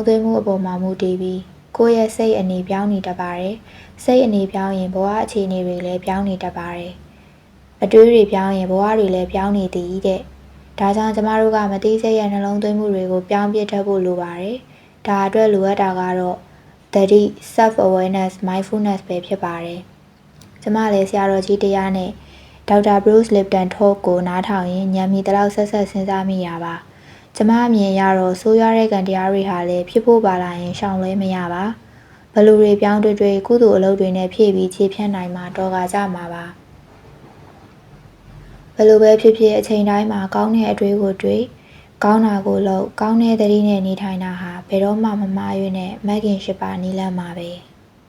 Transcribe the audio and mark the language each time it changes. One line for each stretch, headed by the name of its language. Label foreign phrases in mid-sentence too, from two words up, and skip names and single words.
Burmese: သွင်းမှုအပေါ်မှာမူတည်ပြီးကိုယ့်ရဲ့စိတ်အနေပြောင်းနေတတ်ပါတယ်စိတ်အနေပြောင်းရင်ဘဝအခြေအနေတွေလည်းပြောင်းနေတတ်ပါတယ်အတွေးတွေပြောင်းရင်ဘဝတွေလည်းပြောင်းနေ သည်တဲ့ဒါကြောင့်ကျမတို့ကမသိစိတ်ရဲ့နှလုံးသွင်းမှုတွေကိုပြောင်းပြတတ်ဖို့လိုပါတယ်ဒါအတွက်လိုအပ်တာကတော့သတိ self
English: awareness mindfulness
Burmese: ပဲဖြစ်ပါတယ်ကျမလည်းဆရာတော်ကြီးတရားနဲ့ဒေါက်တာ Bruce Lipton talk ကိုနားထောင်ရင် ဉာဏ်မီတလောက်ဆက်စဉ်းစားမိရပါကျမအမြင်ရတော့ဆိုးရွားတဲ့ကံတရားတွေဟာလည်းဖြစ်ဖို့ပါလာရင်ရှောင်လွဲမရပါဘလူတွေပြောင်းတွေကုသိုလ်အလုပ်တွေနဲ့ဖြည့်ပြီးခြေဖြတ်နိုင်မှာတော့ကကြမှာပါဘလို့ပဲဖြစ်ဖြစ်အချိန်တိုင်းမှာကောင်းတဲ့အတွေးကိုတွေးကောင်းတာကိုလုပ်ကောင်းတဲ့သတိနဲ့နေထိုင်တာဟာဘယ်တော့မှမမှားရွေးနဲ့မဂ်ကင်၈ပါးနီးလန်းမှာပဲ